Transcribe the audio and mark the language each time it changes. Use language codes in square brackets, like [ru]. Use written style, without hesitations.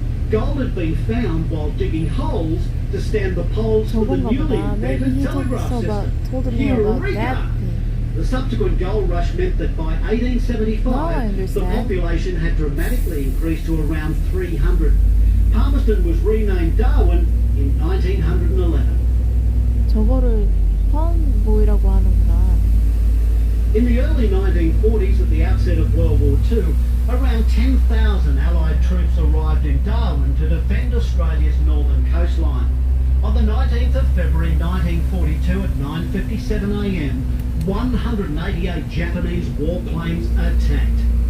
[en] Gold had been found while digging holes to stand the poles for the newly invented telegraph system. Eureka! The subsequent gold rush meant that by 1875, the population had dramatically increased to around 300. Palmerston was renamed Darwin in 1911. [ko] 저거를 파운보이라고 하는구나. [en] In the early 1940s, at the outset of World War II, around 10,000 Allied troops arrived in Darwin to defend Australia's northern coastline. On the 19th of February 1942 at 9:57 a.m, 188 Japanese warplanes attacked.